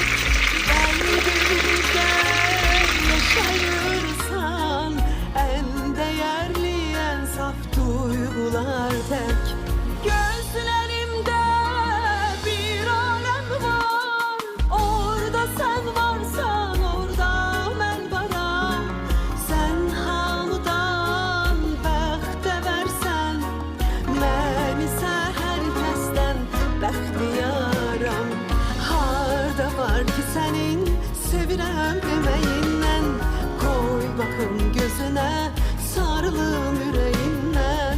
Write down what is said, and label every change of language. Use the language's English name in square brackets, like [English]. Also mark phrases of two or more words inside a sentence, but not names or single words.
[Turkish] Kalbimde yaşayırsan en değerli, en saf duygular tek. Gözlerimde bir alem var, orada sen varsan orada ben varam. [Azerbaijani] Sen hamıdan bəxtə versən, mən isə hər kəsdən bəxtiyaram. Harda var ki sənin sevirəm deməyindən, koy baxım gözünə, sarılım ürəyindən.